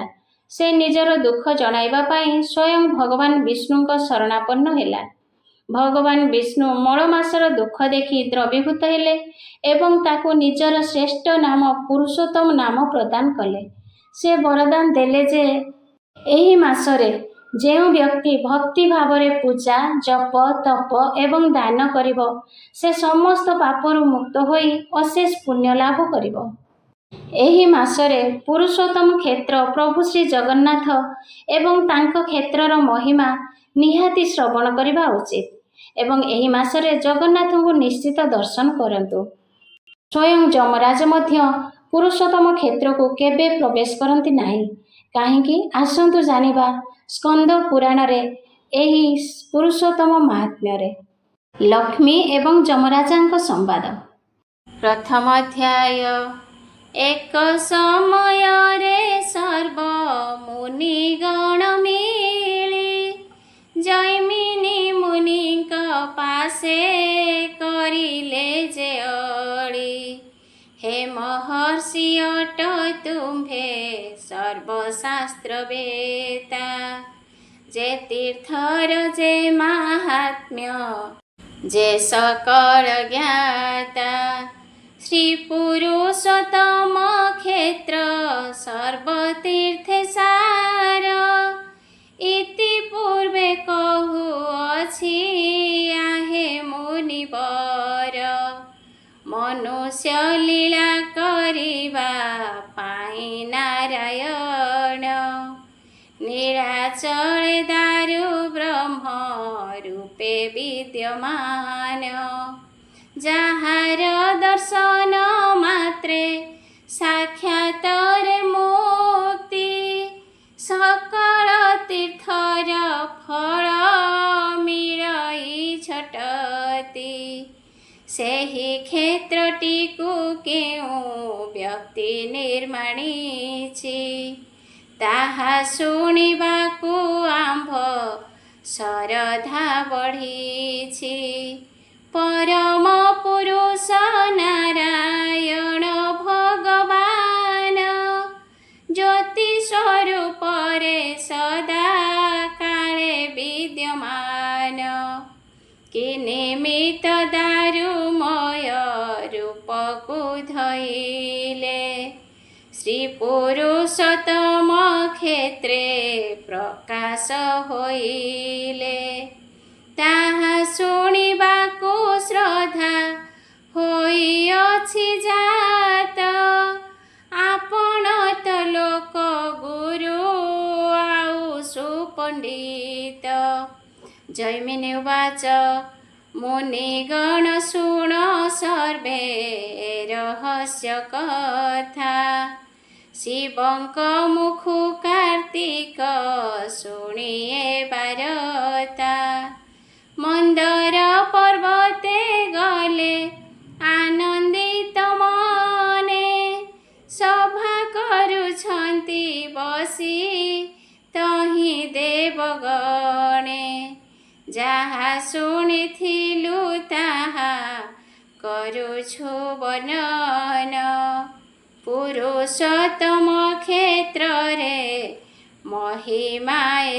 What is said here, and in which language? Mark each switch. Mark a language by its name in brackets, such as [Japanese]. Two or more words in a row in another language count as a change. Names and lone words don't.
[Odia] ସେ ନିଜର ଦୁଃଖ ଜଣାଇବା ପାଇଁ ସ୍ୱୟଂ ଭଗବାନ ବିଷ୍ଣୁଙ୍କ ଶରଣାପନ୍ନ ହେଲା। ଭଗବାନ ବିଷ୍ଣୁ ମଳ ମାସର ଦୁଃଖ ଦେଖି ଦ୍ରବୀଭୂତ ହେଲେ ଏବଂ ତାକୁ ନିଜର ଶ୍ରେଷ୍ଠ ନାମ ପୁରୁଷୋତ୍ତମ ନାମ ପ୍ରଦାନ କଲେ। ସେ ବରଦାନ ଦେଲେ ଯେ ଏହି ମାସରେ ଯେଉଁ ବ୍ୟକ୍ତି ଭକ୍ତି ଭାବରେ ପୂଜା ଜପ ତପ ଏବଂ ଦାନ କରିବ ସେ ସମସ୍ତ ପାପରୁ ମୁକ୍ତ ହୋଇ ଅଶେଷ ପୁଣ୍ୟ ଲାଭ କରିବ। ଏହି ମାସରେ ପୁରୁଷୋତ୍ତମ କ୍ଷେତ୍ର ପ୍ରଭୁ ଶ୍ରୀ ଜଗନ୍ନାଥ ଏବଂ ତାଙ୍କ କ୍ଷେତ୍ରର ମହିମା ନିହାତି ଶ୍ରବଣ କରିବା ଉଚିତ ଏବଂ ଏହି ମାସରେ ଜଗନ୍ନାଥଙ୍କୁ ନିଶ୍ଚିତ ଦର୍ଶନ କରନ୍ତୁ। ସ୍ୱୟଂ ଯମରାଜ ମଧ୍ୟ ପୁରୁଷୋତ୍ତମ କ୍ଷେତ୍ର କୁ କେବେ ପ୍ରବେଶ କରନ୍ତି ନାହିଁ କାହେକି ଆସନ୍ତୁ ଜାଣିବା ସ୍କନ୍ଦ ପୁରାଣ ରେ ଏହି ପୁରୁଷୋତ୍ତମ ମାହାତ୍ମ୍ୟ ରେ। ଲକ୍ଷ୍ମୀ ଏବଂ ଯମରାଜଙ୍କ ସମ୍ବାଦ। ପ୍ରଥମ ଅଧ୍ୟାୟ। ଏକ ସମୟ ରେ ସର୍ବ ମୁନିଗଣ ମିଳି ଜୈମିନୀ ମୁନିଙ୍କ ପାଶେ କରିଲେ ଯେ ଅଡ଼ି। ହେ ମହର୍ଷି ଅଟ ତୁମ୍ଭେ ସର୍ବଶାସ୍ତ୍ର ବେତ୍ତା ଯେ ତୀର୍ଥର ଯେ ମାହାତ୍ମ୍ୟ ଯେ ସକଳ ଜ୍ଞାତା। ଶ୍ରୀ ପୁରୁଷୋତ୍ତମ କ୍ଷେତ୍ର ସର୍ବତୀର୍ଥେ ସାର ଇତି ପୂର୍ବେ କହୁ ଅଛି ଆହେ ମୁନିବର। ମନୁଷ୍ୟ ଲୀଳା କରିବା ପାଇଁ ନାରାୟଣ ନୀଳାଚଳ ଦାରୁ ବ୍ରହ୍ମ ରୂପେ ବିଦ୍ୟମାନ। ଯାହାର ଦର୍ଶନ ମାତ୍ରେ ସାକ୍ଷାତର ମୁକ୍ତି ସକଳ ତୀର୍ଥର ଫଳ ମିଳଇ ଝଟତି। ସେହି କ୍ଷେତ୍ରଟିକୁ କେଉଁ ବ୍ୟକ୍ତି ନିର୍ମାଣିଛି ତାହା ଶୁଣିବାକୁ ଆମ୍ଭ ଶ୍ରଦ୍ଧା ବଢ଼ିଛି। ପରମ ପୁରୁଷ ନାରାୟଣ ଭଗବାନ ଜ୍ୟୋତି ସ୍ୱରୂପ ରେ ସଦା କାଳେ ବିଦ୍ୟମାନ। କି ନିମିତ୍ତ ଦାରୁମୟ ରୂପକୁ ଧଇଲେ ଶ୍ରୀ ପୁରୁଷୋତ୍ତମ କ୍ଷେତ୍ରେ ପ୍ରକାଶ ହୋଇଲେ। ତାହା ଶୁଣିବାକୁ ଶ୍ରଦ୍ଧା ହୋଇଅଛି ଜାତ ଆପଣ ତ ଲୋକ ଗୁରୁ ଆଉ ସୁପଣ୍ଡିତ। ଜୈମିନୀ ଉବାଚ ମୁନିଗଣ ଶୁଣ ସର୍ବେ ରହସ୍ୟ କଥା ଶିବଙ୍କ ମୁଖୁ କାର୍ତ୍ତିକ ଶୁଣିଏ ବାରତା। ମନ୍ଦର ପର୍ବତେ ଗଲେ ଆନନ୍ଦିତ ମନେ ସଭା କରୁଛନ୍ତି ବସି ତହିଁ ଦେବଗଣେ। ଯାହା ଶୁଣିଥିଲୁ ତାହା କରୁଛୁ ବର୍ଣ୍ଣନ ପୁରୁଷୋତ୍ତମ କ୍ଷେତ୍ର ରେ ମହିମାଏ